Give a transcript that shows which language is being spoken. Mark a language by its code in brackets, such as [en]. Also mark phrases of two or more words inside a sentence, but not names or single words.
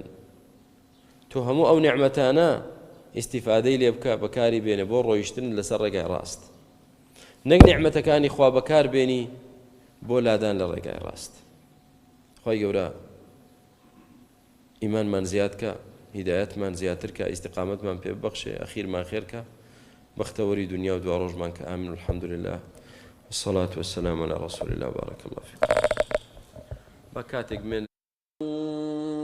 [ckb] تۆ هەموو ئەو نیعمەتانە ئیستیفادەی لێ بکە بەکاری بێنە بۆ ڕۆیشتن لەسەر ڕێگای ڕاست، نەک نیعمەتەکانی خوا بەکار بێنی بۆ لادان لە ڕێگای ڕاست. خوای گەورە ئیمانمان زیادکە، هیدایەتمان زیاتر کە، ئیستیقامەتمان پێ ببەخشێ، ئەخیرمان خێرکە، بەختەوەری دنیا و دوا ڕۆژمان کە ئامن [ar] الحەمد لله والصلاة والسلام على رسول الله بارك الله فيكم. بكاتك من